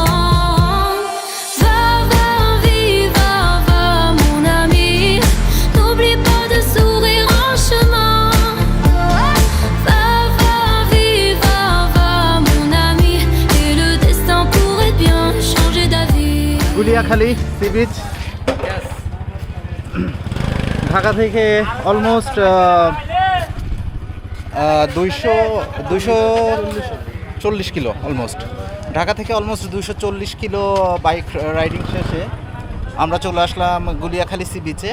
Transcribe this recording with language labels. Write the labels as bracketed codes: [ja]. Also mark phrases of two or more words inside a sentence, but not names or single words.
[fr] Va, va, vive, va, mon ami. N'oublie pas de sourire en chemin. Va, va, vive, va, mon ami. Et le destin pourrait bien changer d'avis. [bn] গুলিয়াখালী সি বিচ ঢাকা থেকে অলমোস্ট 240 কিলো, অলমোস্ট ঢাকা থেকে অলমোস্ট 240 কিলো [en] bike riding [bn] শেষে আমরা চলে আসলাম গুলিয়াখালী সি বিচে।